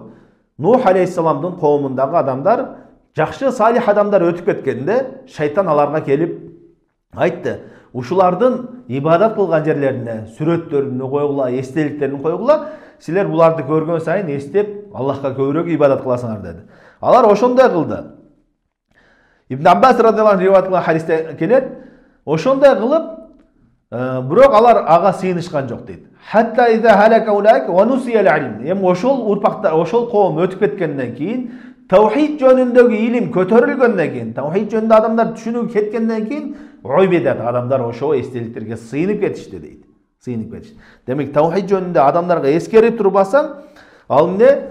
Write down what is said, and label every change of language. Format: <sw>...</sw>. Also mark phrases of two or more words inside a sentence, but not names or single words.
<ky>Нух алейхиссаламдын коомундагы адамдар, жакшы салих адамдар өтүп кеткенде, шайтан аларга келип айтты: ушулардын ибадат кылган жерлерине сүрөттөрүн койгула, эстеликтерин койгула, силер буларды көргөн сайын эстеп, Аллахка көбүрөөк ибадат кыласыңар деди. Алар ошондой кылды. Ибн Аббас</ky> <ar>رضي الله عنه</ar> <ky>риwayat кылган хадисте келет, ошондой кылып, бирок алар ага сыйынышкан жок дейт.</ky> <ar>حتى إذا هلك أولئك ونسي العلم.</ar> <ky>Эми ошол урпактар, ошол коом өтүп кеткенден кийин, таухид жөнүндөгү илим көтөрүлгөндөн кийин, таухид жөнүндө адамдар түшүнүп кеткенден кийин, ойбедат адамдар ошол эстеликтерге сыйынып кетишти дейт. Сыйынып кетишти. Демек таухид жөнүндө адамдарга эскерип турбасаң, ал эмне?</ky>